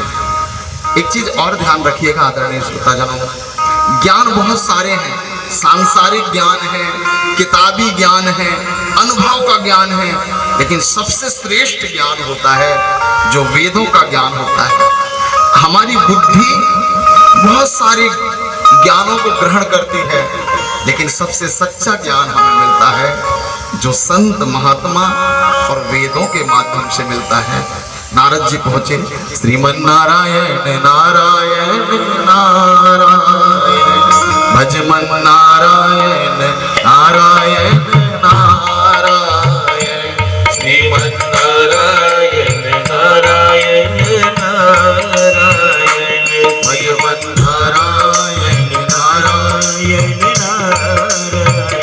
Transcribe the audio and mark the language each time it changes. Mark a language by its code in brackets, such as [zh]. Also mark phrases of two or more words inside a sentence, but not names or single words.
[hi] एक चीज और ध्यान रखिएगा आदरणीय श्रोताजनों, ज्ञान बहुत सारे हैं, सांसारिक ज्ञान है, किताबी ज्ञान है, अनुभव का ज्ञान है, लेकिन सबसे श्रेष्ठ ज्ञान होता है जो वेदों का ज्ञान होता है। हमारी बुद्धि बहुत सारे ज्ञानों को ग्रहण करती है, लेकिन सबसे सच्चा ज्ञान हमें मिलता है जो संत महात्मा और वेदों के माध्यम से मिलता है। नारद जी पहुंचे, श्रीमन नारायण नारायण नारायण, भजमन नारायण नारायण नारायण, श्रीमन नारायण नारायण नारायण, भजमन नारायण नारायण नारायण,